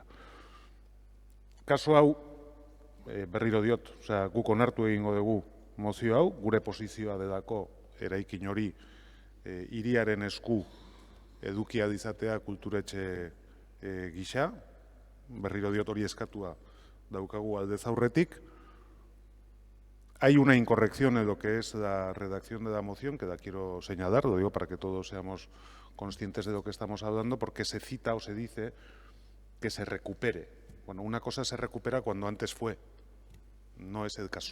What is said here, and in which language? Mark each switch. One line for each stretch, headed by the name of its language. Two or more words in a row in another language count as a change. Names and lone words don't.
Basque: Kasu hau, berriro diot, guk onartu egingo dugu mozio hau, gure posizioa delako eraikin hori hiriaren esku edukia dizatea kulturetxe gisa, berriro diot hori eskatua daukagu aldez aurretik.
Spanish: Hay una incorrección en lo que es la redacción de la moción, que la quiero señalar, lo digo para que todos seamos conscientes de lo que estamos hablando, porque se cita o se dice que se recupere. Bueno, una cosa se recupera cuando antes fue. No es el caso.